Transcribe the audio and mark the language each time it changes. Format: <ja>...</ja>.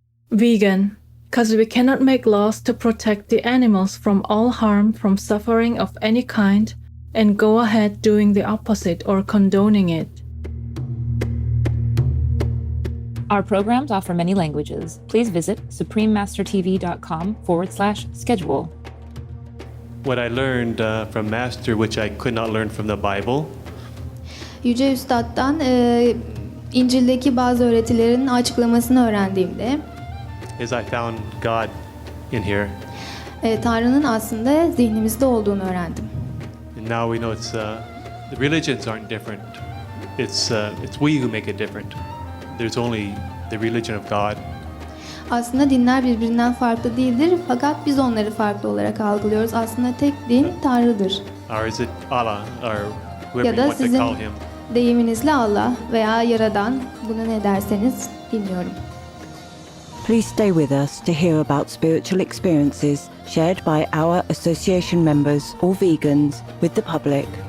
<en>Vegan, because we cannot make laws to protect the animals from all harm from suffering of any kind and go ahead doing the opposite or condoning it. Our programs offer many languages. Please visit suprememastertv.com/schedule. What I learned from Master, which I could not learn from the Bible,</en> <tr>Yüce Üstad'dan İncil'deki bazı öğretilerin açıklamasını öğrendiğimde</tr> <en>is I found God in here.</en> <tr>Tanrı'nın aslında zihnimizde olduğunu öğrendim.</tr> <en>And now we know it's the religions aren't different. It's we who make it different. There's only the religion of God.</en> <tr>Aslında dinler birbirinden farklı değildir fakat biz onları farklı olarak algılıyoruz. Aslında tek din Tanrı'dır.</tr> <en>Or is it Allah or whoever</en> <tr>Ya</tr> <en>you</en> <tr>da</tr> <en>want to</en> <tr>sizin</tr> <en>call him?</en> <tr>deyiminizle Allah veya Yaradan, buna ne derseniz bilmiyorum.</tr> <en>Please stay with us to hear about spiritual experiences shared by our association members or vegans with the public.</en>